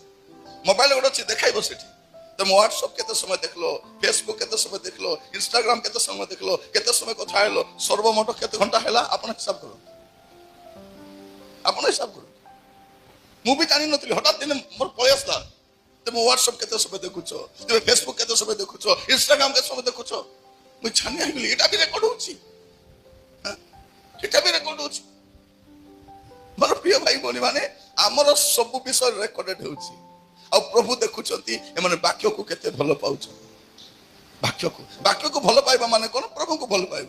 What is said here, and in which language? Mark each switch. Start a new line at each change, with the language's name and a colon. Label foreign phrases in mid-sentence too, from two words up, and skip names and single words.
Odia: ମୋବାଇଲ ଗୋଟେ ଅଛି ଦେଖାଇବ ସେଠି, ତମେ ହ୍ୱାଟ୍ସଆପ୍ କେତେ ସମୟ ଦେଖିଲ, ଫେସବୁକ୍ କେତେ ସମୟ ଦେଖିଲ, ଇନଷ୍ଟାଗ୍ରାମ କେତେ ସମୟ ଦେଖିଲ, କେତେ ସମୟ କଥା ହେଲ, ସର୍ବମୋଟ କେତେ ଘଣ୍ଟା ହେଲା ଆପଣ ହିସାବ କରନ୍ତୁ। ମୁଁ ବି ଜାଣିନଥିଲି, ହଠାତ୍ ଦିନେ ମୋର ପଳେଇ ଆସିଲା। ତୁମେ ହ୍ୱାଟ୍ସଆପ୍ କେତେ ସମୟ ଦେଖୁଛ, ତୁମେ ଫେସବୁକ୍ କେତେ ସମୟ ଦେଖୁଛ, ଇନଷ୍ଟାଗ୍ରାମ କେତେ ସମୟ ଦେଖୁଛ, ମୁଁ ଛାନି ହେଇଗଲି। এটা ବି ରେକର୍ଡ ହଉଛି, ମୋର ପ୍ରିୟ ଭାଇ ଭଉଣୀ ମାନେ, ଆମର ସବୁ ବିଷୟ ରେକର୍ଡେଡ ହେଉଛି। ଆଉ ପ୍ରଭୁ ଦେଖୁଛନ୍ତି ଏମାନେ ବାକ୍ୟକୁ କେତେ ଭଲ ପାଉଛନ୍ତି। ବାକ୍ୟକୁ ଭଲ ପାଇବା ମାନେ କଣ? ପ୍ରଭୁଙ୍କୁ ଭଲ ପାଇବା।